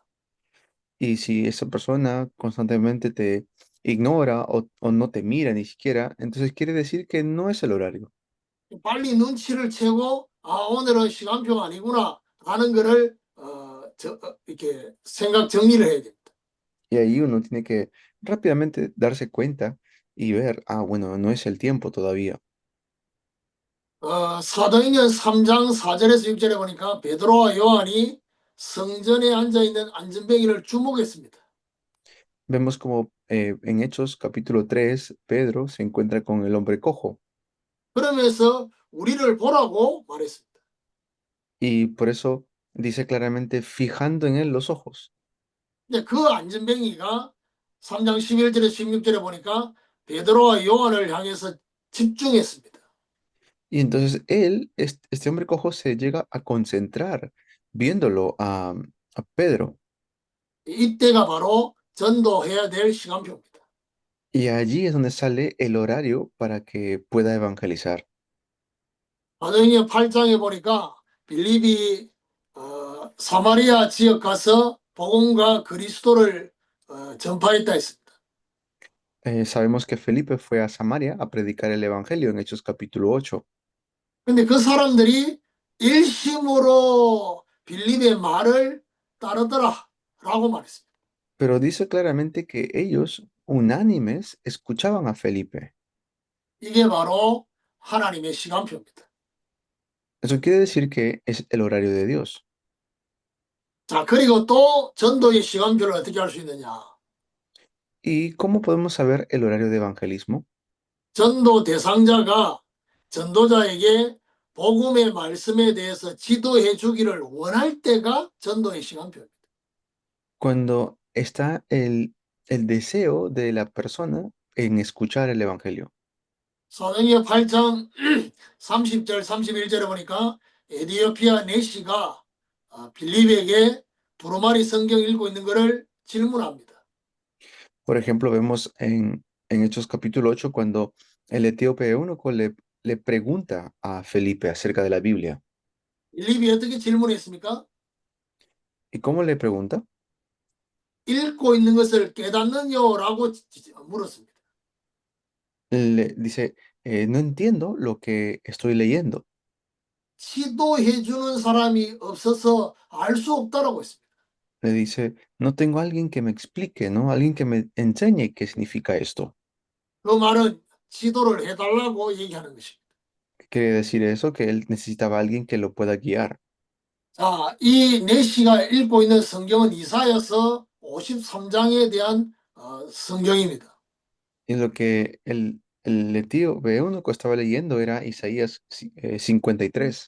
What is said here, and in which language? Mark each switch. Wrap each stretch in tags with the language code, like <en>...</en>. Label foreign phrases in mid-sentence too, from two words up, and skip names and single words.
<es>Y si esa persona constantemente te ignora o no te mira ni siquiera, entonces quiere decir que no es el horario.</es> <ko>빨리 눈치를 채고 오늘은 시간표가 아니구나 라는 거를 이렇게 생각 정리를 해야 됩니다.</ko> <es>Y ahí uno tiene que rápidamente darse cuenta y ver, bueno, no es el tiempo todavía.</es> <ko>사도행전 3장 4절에서 6절에 보니까 베드로와 요한이 성전에 앉아있는 안전뱅이를 주목했습니다.</ko> <es>Vemos como en Hechos capítulo 3, Pedro se encuentra con el hombre cojo.</es> <ko>그러면서 우리를 보라고 말했습니다.</ko> <es>Y por eso dice claramente, fijando en él los ojos.</es> <ko>근데 그 안전뱅이가 3장 11절에서 16절에 보니까 베드로와 요한을 향해서 집중했습니다.</ko> <es>Y entonces él, este hombre cojo, se llega a concentrar viéndolo a Pedro.</es> <ko>이때가 바로 전도해야 될 시간표입니다.</ko> <es>Y allí es donde sale el horario para que pueda evangelizar.</es> <ko>사도행전 8장에 보니까 빌립이 사마리아 지역 가서 복음과 그리스도를 전파했다 했습니다.</ko> <es>Sabemos que Felipe fue a Samaria a predicar el evangelio en Hechos capítulo 8.</es> <ko>근데 그 사람들이 일심으로 빌립의 말을 따르더라라고 말했습니다.</ko> <es>Pero dice claramente que ellos, unánimes, escuchaban a Felipe.</es> <ko>이게 바로 하나님의 시간표입니다.</ko> <es>Eso quiere decir que es el horario de Dios.</es> <ko>자, 그리고 또 전도의 시간표를 어떻게 할 수 있느냐?</ko> <es>¿Y cómo podemos saber el horario de evangelismo?</es> <ko>전도 대상자가 전도자에게 복음의 말씀에 대해서 지도해 주기를 원할 때가 전도의 시간표입니다.</ko> <es>Cuando está el deseo de la persona en escuchar el evangelio.</es> <ko>사도행전 8장 30절 31절에 보니까 에디오피아 내시가 빌립에게 두루마리 성경 읽고 있는 것을 질문합니다.</ko> <es>Por ejemplo, vemos en Hechos capítulo 8 cuando el etíope eunuco le pregunta a Felipe acerca de la Biblia.</es> <ko>빌립이 어떻게 질문했습니까?</ko> <es>¿Y cómo le pregunta?</es> <ko>읽고 있는 것을 깨닫느냐라고 물었습니다.</ko> <es>Le dice, no entiendo lo que estoy leyendo.</es> <ko>지도해 주는 사람이 없어서 알 수 없다라고 했습니다.</ko> <es>Le dice, no tengo alguien que me explique, ¿no? Alguien que me enseñe qué significa esto.</es> <ko>그 말은 지도를 해달라고 얘기하는 것입니다.</ko> <es>Quiere decir eso, que él necesitaba alguien que lo pueda guiar.</es> <ko>자, 이 내시가 읽고 있는 성경은 이사야서 53장에 대한 성경입니다.</ko> <es>Y lo que el etíope eunuco estaba leyendo era Isaías 53.</es>